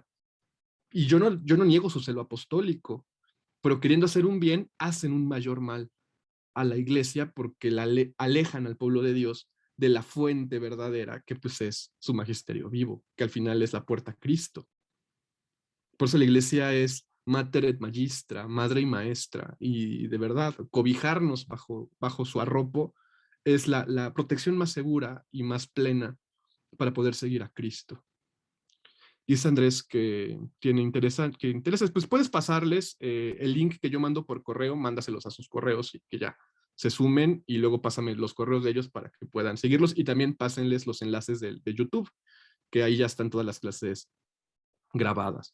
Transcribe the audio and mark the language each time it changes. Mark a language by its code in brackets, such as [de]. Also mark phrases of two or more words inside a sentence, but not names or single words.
[es] Y yo no niego su celo apostólico, pero queriendo hacer un bien, hacen un mayor mal a la iglesia porque la alejan al pueblo de Dios de la fuente verdadera, que pues es su magisterio vivo, que al final es la puerta a Cristo. Por eso la iglesia es [la] mater et magistra, [es] madre y maestra, y de verdad, cobijarnos bajo su arropo es la protección más segura y más plena para poder seguir a Cristo. Dice Andrés que interesa, pues puedes pasarles el link que yo mando por correo, mándaselos a sus correos y que ya se sumen y luego pásame los correos de ellos para que puedan seguirlos y también pásenles los enlaces de YouTube, que ahí ya están todas las clases grabadas.